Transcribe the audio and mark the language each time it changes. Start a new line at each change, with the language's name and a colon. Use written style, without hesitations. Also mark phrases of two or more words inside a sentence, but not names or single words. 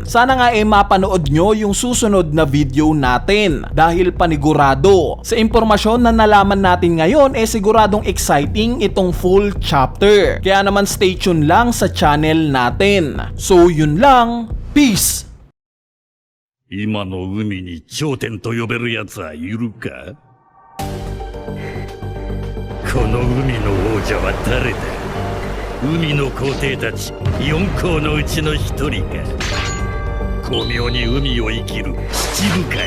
Filipino: Sana nga mapanood nyo yung susunod na video natin dahil panigurado sa impormasyon na nalaman natin ngayon siguradong exciting itong full chapter. Kaya naman
English: stay tuned
Filipino: lang sa channel natin. So yun lang, peace!
Japanese: 今の海に頂点と呼べる奴はいるか？この海の王者は誰だ？海の皇帝たち四皇のうちの一人か？巧妙に海を生きる七部会か？